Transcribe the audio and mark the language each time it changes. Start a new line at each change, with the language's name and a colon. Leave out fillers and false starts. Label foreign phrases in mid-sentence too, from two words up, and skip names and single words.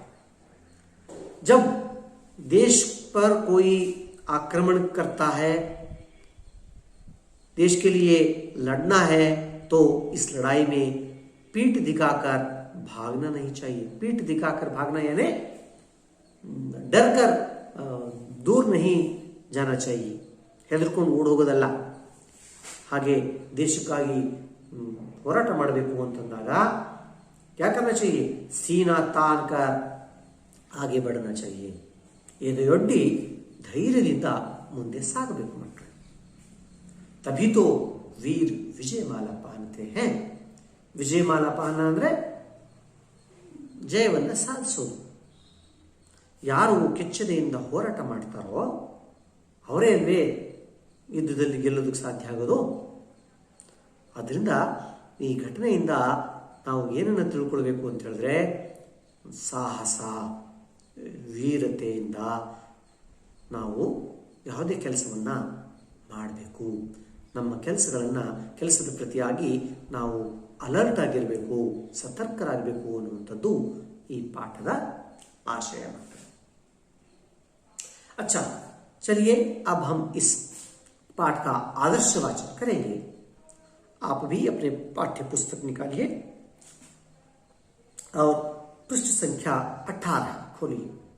Hindi: जब देश पर कोई आक्रमण करता है, देश के लिए लड़ना है, तो इस लड़ाई में पीठ दिखाकर भागना नहीं चाहिए। पीठ दिखाकर भागना यानी डर कर दूर नहीं जाना चाहिए,
Kannada: ಹೆದರ್ಕೊಂಡು ಓಡಿ ಹೋಗೋದಲ್ಲ। ಹಾಗೆ ದೇಶಕ್ಕಾಗಿ ಹೋರಾಟ ಮಾಡಬೇಕು ಅಂತಂದಾಗ
Hindi: क्या करना चाहिए? सीना तान कर आगे बढ़ना चाहिए।
Kannada: ಎದೆಯೊಡ್ಡಿ ಧೈರ್ಯದಿಂದ ಮುಂದೆ ಸಾಗಬೇಕು ಮಕ್ಕಳು।
Hindi: तभी तो वीर विजयमाला पहनते हैं। विजयमाला पहनना
Kannada: ಅಂದ್ರೆ ಜಯವನ್ನು ಸಾಧಿಸೋದು। ಯಾರು ಕೆಚ್ಚೆದೆಯಿಂದ ಹೋರಾಟ ಮಾಡ್ತಾರೋ ಅವರೇ ಅಲ್ವೇ ಯುದ್ಧದಲ್ಲಿ ಗೆಲ್ಲೋದಕ್ಕೆ ಸಾಧ್ಯ ಆಗೋದು। ಅದರಿಂದ ಈ ಘಟನೆಯಿಂದ ನಾವು ಏನನ್ನು ತಿಳ್ಕೊಳ್ಬೇಕು ಅಂತ ಹೇಳಿದ್ರೆ, ಸಾಹಸ ವೀರತೆಯಿಂದ ನಾವು ಯಾವುದೇ ಕೆಲಸವನ್ನು ಮಾಡಬೇಕು। ನಮ್ಮ ಕೆಲಸದ ಪ್ರತಿಯಾಗಿ ನಾವು ಅಲರ್ಟ್ ಆಗಿರಬೇಕು, ಸತರ್ಕರಾಗಬೇಕು ಅನ್ನುವಂಥದ್ದು ಈ ಪಾಠದ आशय।
Hindi: अच्छा, चलिए अब हम इस पाठ का आदर्श वाचन करेंगे। आप भी अपने पाठ्य पुस्तक निकालिए और पृष्ठ संख्या 18 खोलिए।